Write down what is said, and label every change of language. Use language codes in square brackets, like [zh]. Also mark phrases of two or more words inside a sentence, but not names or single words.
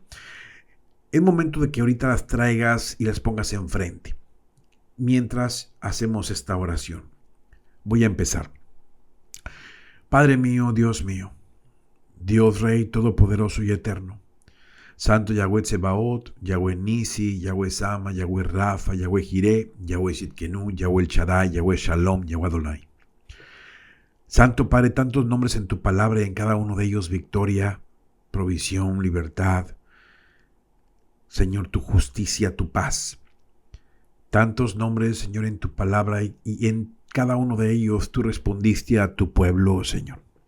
[es] Es momento de que ahorita las traigas y las pongas enfrente. Mientras hacemos esta oración. Voy a empezar. Padre mío, Dios mío, Dios Rey Todopoderoso y Eterno, Santo Yahweh Tsebaot, Yahweh Nisi, Yahweh Sama, Yahweh Rafa, Yahweh Jireh, Yahweh Sitkenu, Yahweh El Shaddai, Yahweh Shalom, Yahweh Adonai. Santo Padre, tantos nombres en tu palabra y en cada uno de ellos victoria, provisión, libertad. Señor, tu justicia, tu paz. Tantos nombres, Señor, en tu palabra y en cada uno de ellos tú respondiste a tu pueblo, Señor.